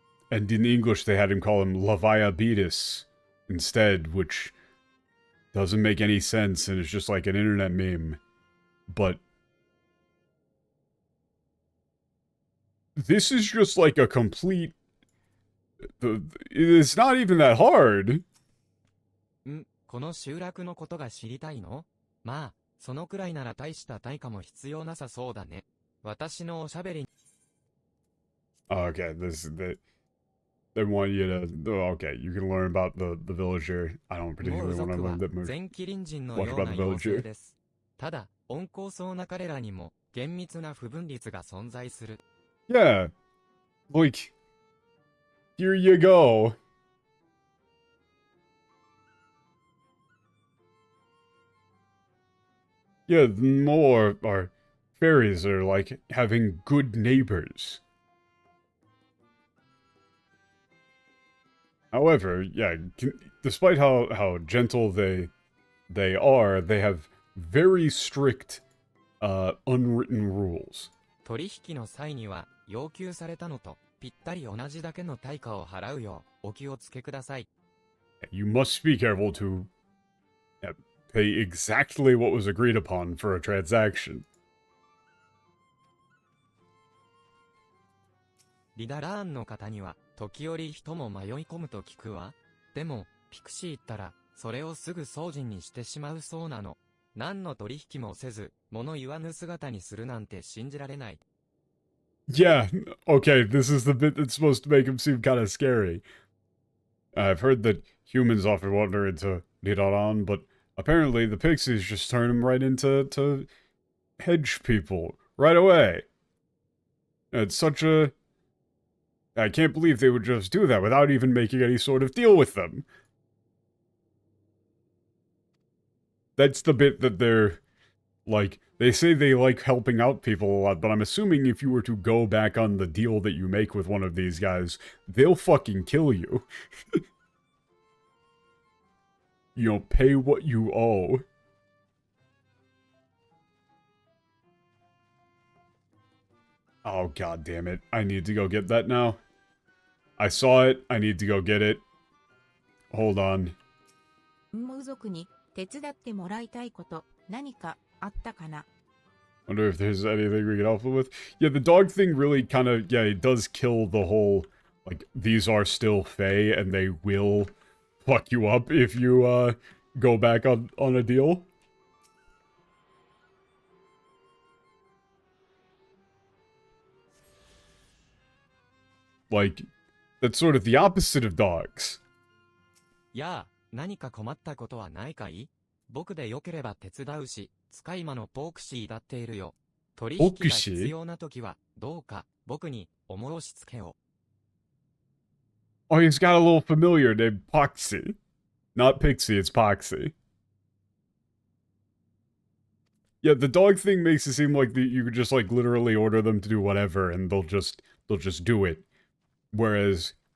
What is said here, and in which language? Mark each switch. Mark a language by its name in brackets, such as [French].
[English] And in English, they had him call him Leviabetus instead, which doesn't make any sense, and it's just like an internet meme. But this is just like a complete... It's not even that hard. [Japanese] この集落のことが知りたいの？まあ、そのくらいなら大した対価も必要なさそうだね。私のおしゃべり。 [English] Okay, they want you to... Okay, you can learn about the villager. I don't particularly want to learn that much. [Japanese] 全キリン人のような妖精です。ただ、温厚そうな彼らにも厳密な不分率が存在する。 [English] Yeah, like, here you go. Yeah, more are fairies are like having good neighbors. However, yeah, despite how gentle they are, they have very strict, unwritten rules. [Japanese] 取引の際には要求されたのとぴったり同じだけの対価を払うようお気をつけください。 [English] You must be careful to pay exactly what was agreed upon for a transaction. [Japanese] リダラーンの方には時折人も迷い込むと聞くわ。でもピクシーったらそれをすぐ送信にしてしまうそうなの。何の取引もせず物言わぬ姿にするなんて信じられない。 [English] Yeah, okay, this is the bit that's supposed to make him seem kind of scary. I've heard that humans often wander into Nidaran, but apparently the pixies just turn him right into hedge people right away. It's such a... I can't believe they would just do that without even making any sort of deal with them. That's the bit that they're... Like, they say they like helping out people a lot, but I'm assuming if you were to go back on the deal that you make with one of these guys, they'll fucking kill you. You know, pay what you owe. Oh, god damn it. I need to go get that now. I saw it. I need to go get it. Hold on. [Japanese] モウ族に手伝ってもらいたいこと何かあったかな? [English] Wonder if there's anything we can help them with. Yeah, the dog thing really kind of, yeah, it does kill the whole, like, these are still Fae and they will fuck you up if you, go back on a deal. Like, that's sort of the opposite of dogs. [Japanese] やあ、何か困ったことはないかい？僕でよければ手伝うし、使い魔のポークシーだっているよ。取引が必要な時は、どうか僕にお申し付けを。 [English] Oh, he's got a little familiar named Poxy. Not Pixie, it's Poxy. Yeah, the dog thing makes it seem like you could just, like, literally order them to do whatever, and they'll just do it. Whereas...